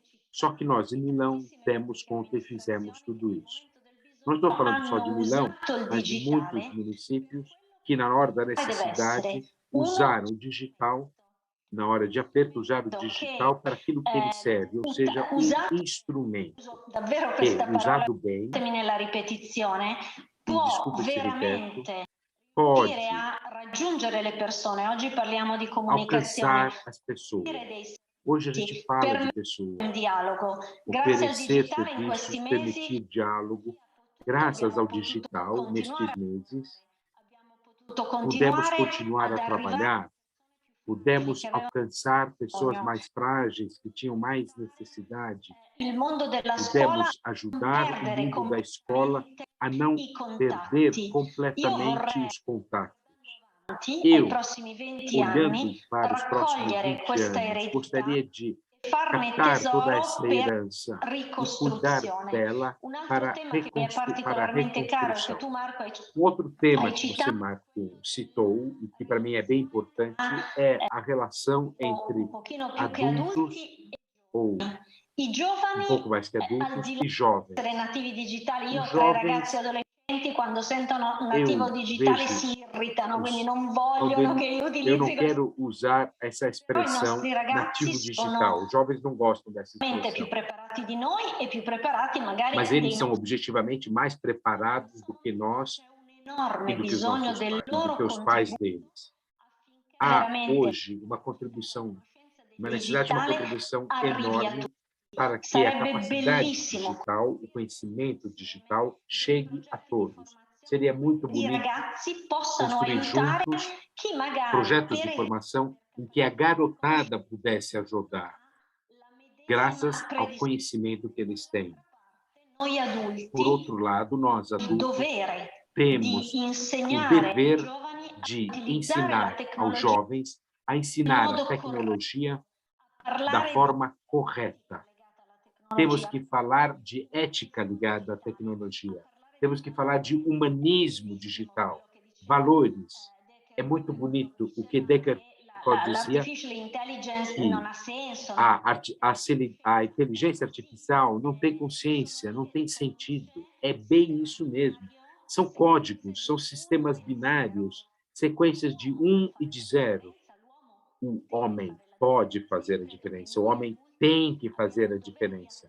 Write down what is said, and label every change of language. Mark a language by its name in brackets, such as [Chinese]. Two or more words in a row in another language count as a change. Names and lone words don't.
[Portuguese] Só que nós, em Milão, demos conta e fizemos tudo isso. Não estou falando só de Milão, mas de muitos municípios que, na hora da necessidade, usaram o digital, na hora de aperto, usaram o digital para aquilo que ele serve, ou seja, um instrumento que, usado bem, [Italian] nella ripetizione, può [Portuguese] desculpa se repito, [Italian] veramente [Portuguese] pode [Italian] riuscire a raggiungere le persone. Oggi parliamo di comunicazione, [Portuguese] alcançar as pessoas. Hoje a gente fala de pessoas, [Italian] un dialogo. Grazie al [Portuguese] oferecer [Italian] digitale in questi [Portuguese] serviços, [Italian] mesi [Portuguese] permitir diálogo. Graças ao digital, nestes meses, pudemos continuar a trabalhar, pudemos alcançar pessoas mais frágeis, que tinham mais necessidade, [Italian] il mondo della scuola [Portuguese] pudemos ajudar o mundo da escola a não perder completamente os contatos. [Italian] ai prossimi 20 [Portuguese] Olhando [Italian] anni, [Portuguese] para os próximos [Italian] raccogliere [Portuguese] 20 [Italian] questa [Portuguese] anos, [Italian] eredità, [Portuguese] gostaria de [Italian] farne [Portuguese] captar toda [Italian] tesoro [Portuguese] essa [Italian] per [Portuguese] herança e cuidar [Italian] ricostruzione. [Portuguese] dela [Italian] Un altro [Portuguese] para, [Italian] tema che mi è [Portuguese] para a [Italian] particolarmente caro, che [Portuguese] reconstrução. [Italian] tu Marco hai [Portuguese] Outro tema [Italian] Hai [Portuguese] que você, [Italian] citato [Portuguese] Marco, citou, e que para mim é bem importante, é a relação entre [Italian] un pochino più che [Portuguese] adultos, [Italian] adulti, [Portuguese] ou [Italian] i giovani, [Portuguese] um pouco mais que [Italian] al [Portuguese] adultos, [Italian] di là [Portuguese] e jovens. [Italian] di essere nativi digitali. Io ho [Portuguese] Os [Italian] 3 [Portuguese] jovens, [Italian] ragazzi adolescenti, quando sentono nativo [Portuguese] eu [Italian] digitale [Portuguese] vejo, [Italian] si irritano, quindi [Portuguese] os, [Italian] non [Portuguese] quando [Italian] vogliono che io [Portuguese] eu não [Italian] utilizzi [Portuguese] quero usar essa [Italian] Poi i [Portuguese] expressão [Italian] nostri ragazzi [Portuguese] nativo digital. [Italian] sono [Portuguese] Os jovens não gostam dessa [Italian] veramente più [Portuguese] expressão. [Italian] preparati di noi e più preparati magari [Portuguese] Mas [Italian] dei [Portuguese] eles são [Italian] nostri. [Portuguese] objetivamente mais preparados do que nós C'è un enorme e do que os [Italian] bisogno [Portuguese] nossos [Italian] del [Portuguese] pais, do [Italian] loro [Portuguese] que os pais [Italian] contributo [Portuguese] deles. [Italian] affinché [Portuguese] Há [Italian] veramente [Portuguese] hoje uma contribuição, uma necessidade de uma [Italian] digitale [Portuguese] contribuição [Italian] arrivi a [Portuguese] enorme [Italian] tutti. [Portuguese] para que a [Italian] Sarebbe [Portuguese] capacidade [Italian] bellissimo [Portuguese] digital, o conhecimento digital chegue a todos. Seria muito [Italian] i [Portuguese] bonito [Italian] ragazzi possano [Portuguese] construir [Italian] aiutare [Portuguese] juntos [Italian] chi magari [Portuguese] projetos de [Italian] per [Portuguese] formação em que a garotada pudesse ajudar, [Italian] la medesima [Portuguese] graças ao [Italian] predisposizione [Portuguese] conhecimento que eles têm. [Italian] noi [Portuguese] Por [Italian] adulti [Portuguese] outro lado, nós [Italian] il [Portuguese] adultos [Italian] dovere [Portuguese] temos [Italian] di [Portuguese] o [Italian] insegnare ai [Portuguese] dever [Italian] giovani a [Portuguese] de [Italian] utilizzare la [Portuguese] ensinar aos [Italian] tecnologia [Portuguese] jovens a [Italian] in [Portuguese] ensinar a [Italian] modo corretto, [Portuguese] tecnologia [Italian] a [Portuguese] da [Italian] parlare [Portuguese] forma correta. [Italian] legata alla [Portuguese] Temos [Italian] tecnologia, [Portuguese] que falar de ética ligada à tecnologia. Temos que falar de humanismo digital, valores. É muito bonito o que Descartes dizia, [English] l'artificial intelligence [Portuguese] que [Italian] non ha senso, [Portuguese] no? a inteligência artificial não tem consciência, não tem sentido. É bem isso mesmo. São códigos, são sistemas binários, sequências de 1 e de 0. O homem pode fazer a diferença, o homem tem que fazer a diferença.